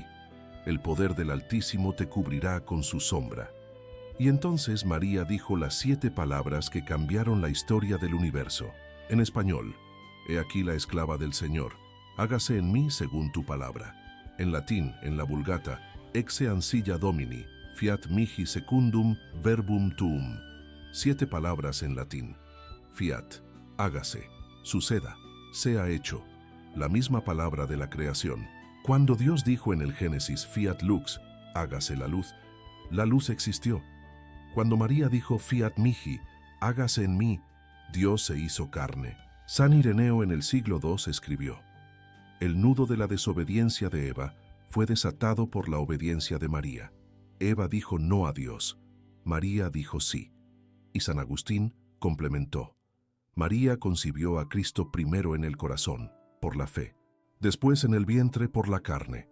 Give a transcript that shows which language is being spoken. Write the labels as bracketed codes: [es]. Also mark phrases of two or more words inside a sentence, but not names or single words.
[es] El poder del Altísimo te cubrirá con su sombra. Y entonces María dijo las 7 palabras que cambiaron la historia del universo. En español: he aquí la esclava del Señor, hágase en mí según tu palabra. En latín, en la Vulgata: [la] exe ancilla Domini, fiat mihi secundum verbum tuum. [es] 7 palabras en latín. Fiat, hágase, suceda, sea hecho. La misma palabra de la creación. Cuando Dios dijo en el Génesis [la] fiat lux, [es] hágase la luz existió. Cuando María dijo [la] fiat mihi, [es] hágase en mí, Dios se hizo carne. San Ireneo en el siglo II escribió: el nudo de la desobediencia de Eva fue desatado por la obediencia de María. Eva dijo no a Dios, María dijo sí. Y San Agustín complementó: María concibió a Cristo primero en el corazón, por la fe, después en el vientre por la carne.